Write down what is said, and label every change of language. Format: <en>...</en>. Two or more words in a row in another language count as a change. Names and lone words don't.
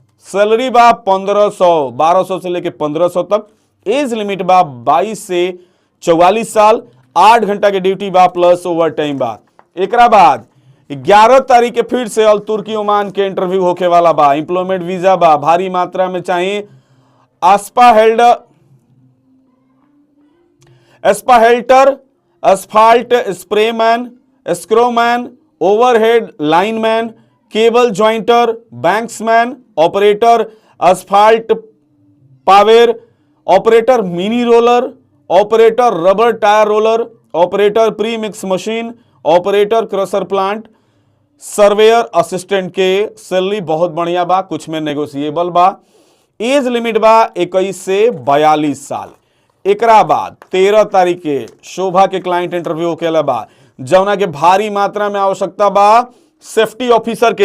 <bho>सैलरी बा 1200 से लेके 1500 तक।</bho> <en>age limit</en> <bho>बा 22 से 44 साल। 8 घंटा के ड्यूटी बा</bho> <en>plus over time</en> <bho>बा। एकरा बाद 11 तारीख के फिर से अल तुर्की ओमान के इंटरव्यू होके वाला बा।</bho> <en>employment visa</en> <bho>बा। भारी मात्रा में चाहिए</bho> <en>asphalter, asphalt sprayman, screwman, overhead lineman, cable jointer, banksman, operator asphalt paver, operator mini roller, operator rubber tyre roller, operator pre mix machine, operator crusher plant, surveyor assistant के।</en> <bho>सैलरी बहुत बढ़िया बा, कुछ में नेगोशिएबल बा।</bho> <en>age limit</en> <bho>बा 21 से 42 साल। एकरा बाद 13 तारीख के शोभा के</bho> <en>client interview</en> <bho>होकेला बा, जौना के भारी मात्रा में आवश्यकता बा</bho> <en>safety officer</en> <bho>के।</bho>